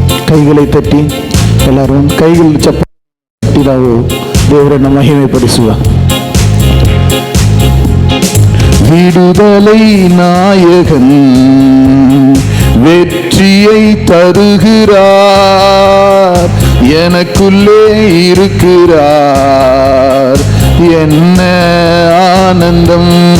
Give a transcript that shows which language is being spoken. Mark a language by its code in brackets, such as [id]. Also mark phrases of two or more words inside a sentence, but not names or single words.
[kn] ಕೈகளை ತಟ್ಟಿ ಎಲ್ಲರೂ ಕೈಗಳು ಚಪ್ಪಲಿ ನಾವು ದೇವರನ್ನು ಮಹಿಮೆ ಪಡಿಸುವ. [ta] விடுதலை நாயகன் வெற்றியை தருகிறார், எனக்குள்ளே இருக்கிறார், என்ன ஆனந்தம்.